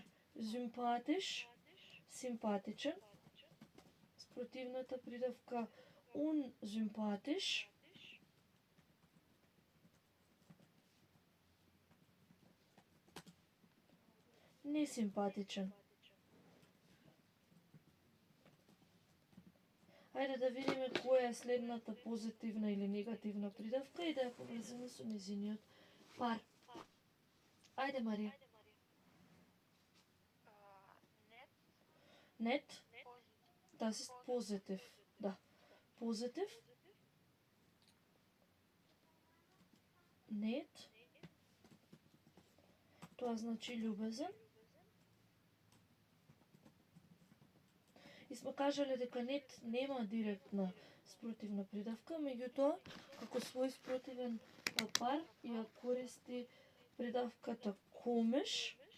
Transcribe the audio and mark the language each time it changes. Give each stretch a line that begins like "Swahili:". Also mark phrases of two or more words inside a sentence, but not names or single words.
Macedonian: Sympathisch, симпатичен. Спротивната придавка unsympathisch, несимпатичен. Ајде да видиме која е следната позитивна или негативна придавка и да ја поврземе со незиниот пар. Ајде, Марија.
German: Net. Das ist positiv.
Macedonian: Да. Positiv.
German: Net.
Macedonian: Тоа значи љубезен. И сме кажале дека нет нема директна спротивна придавка, меѓутоа, како свој спротивен пар ја користи придавката komisch,